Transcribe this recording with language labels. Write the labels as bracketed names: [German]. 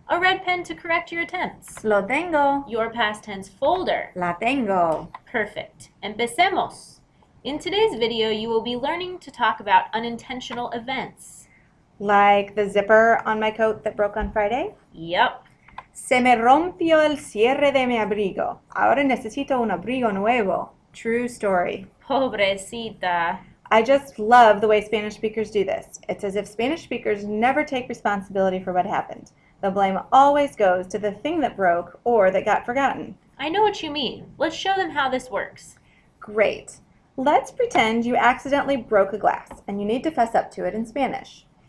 [English] A red pen to correct your attempts? [Spanish] Lo tengo. [English] Your past tense folder? [Spanish] La tengo. [English] Perfect. [Spanish] Empecemos. [English] In today's video, you will be learning to talk about unintentional events. Like the zipper on my coat that broke on Friday? Yep. [Spanish] Se me rompió el cierre de mi abrigo. Ahora necesito un abrigo nuevo. [English] True story. [Spanish] Pobrecita. [English] I just love the way Spanish speakers do this. It's as if Spanish speakers never take responsibility for what happened. The blame always goes to the thing that broke or that got forgotten. I know what you mean. Let's show them how this works. Great. Let's pretend you accidentally broke a glass and you need to fess up to it in Spanish.